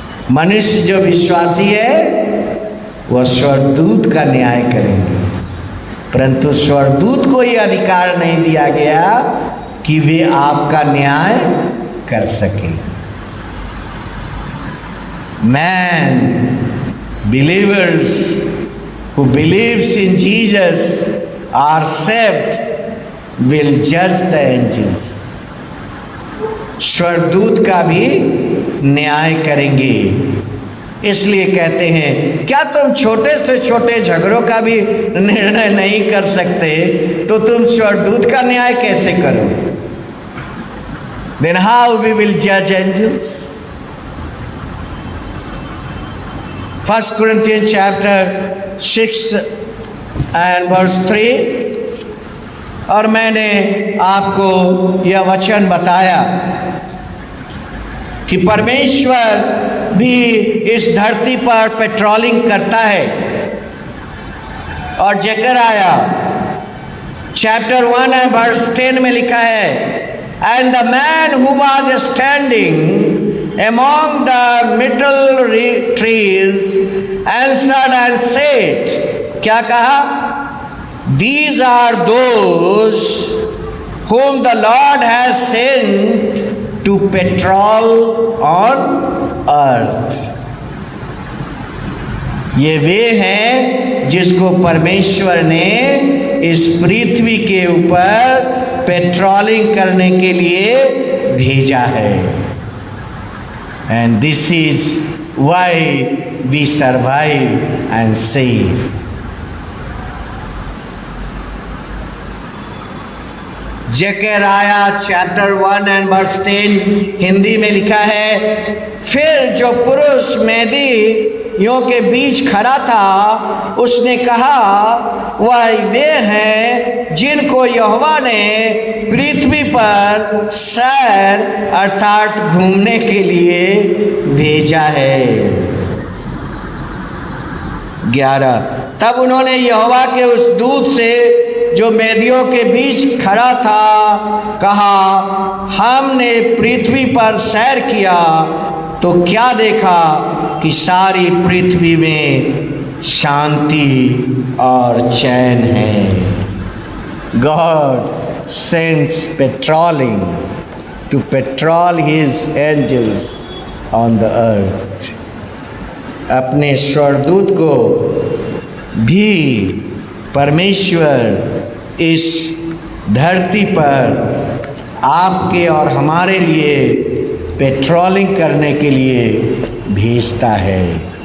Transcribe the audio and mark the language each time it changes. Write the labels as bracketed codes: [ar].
[hi] मनुष्य जो विश्वासी है वह स्वर्गदूत का न्याय करेंगे, परंतु स्वर्गदूत को यह अधिकार नहीं दिया गया कि वे आपका न्याय कर सके। [en] Man, believers who believes in Jesus are saved will judge the angels. [hi] स्वर्गदूत का भी न्याय करेंगे। इसलिए कहते हैं, क्या तुम छोटे से छोटे झगड़ों का भी निर्णय नहीं कर सकते तो तुम स्वर्गदूत का न्याय कैसे करो? [en] Then how we will judge angels? 1 Corinthians chapter 6 and verse 3। [hi] और मैंने आपको यह वचन बताया कि परमेश्वर भी इस धरती पर पेट्रोलिंग करता है। और जकरया [en] chapter 1 and verse 10 [hi] में लिखा है, [en] and the man who was standing among the middle trees answered and said, [hi] क्या कहा? [en] These are those whom the Lord has sent to patrol on earth। [hi] ये वे हैं जिसको परमेश्वर ने इस पृथ्वी के ऊपर पेट्रोलिंग करने के लिए भेजा है। [en] And this is why we survive and save। [hi] जकरया chapter 1 and verse 10 Hindi में लिखा है, फिर जो पुरुष मेदियों के बीच खड़ा था उसने कहा, वह वे हैं जिनको यहोवा ने पृथ्वी पर सैर अर्थात घूमने के लिए भेजा है। 11। तब उन्होंने यहोवा के उस दूत से जो मेदियों के बीच खड़ा था कहा, हमने पृथ्वी पर सैर किया तो क्या देखा कि सारी पृथ्वी में शांति और चैन है। [en] God sends patrolling to patrol his angels on the earth। [hi] अपने स्वर्गदूत को भी परमेश्वर इस धरती पर आपके और हमारे लिए पेट्रोलिंग करने के लिए भेजता है।